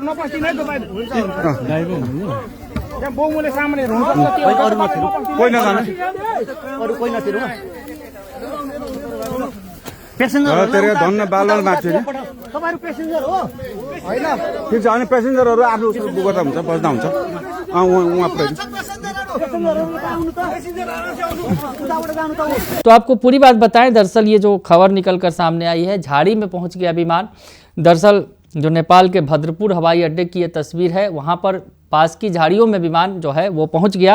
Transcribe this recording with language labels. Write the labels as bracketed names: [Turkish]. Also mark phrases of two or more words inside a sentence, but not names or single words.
[Nepali] कोही नजानु, अरू कोही नथिर धन्न बालवाल माथि तपाईहरु पेसेन्जर हो हैन? ठिक छ, अनि पेसेन्जरहरू आफ्नो गर्दा हुन्छ, बस्दा हुन्छ। [Hindi] तो आपको पूरी बात बताएं। दरअसल ये जो खबर निकलकर सामने आई है, झाड़ी में पहुंच गया विमान। दरअसल जो नेपाल के भद्रपुर हवाई अड्डे की ये तस्वीर है, वहां पर पास की झाड़ियों में विमान जो है वो पहुंच गया।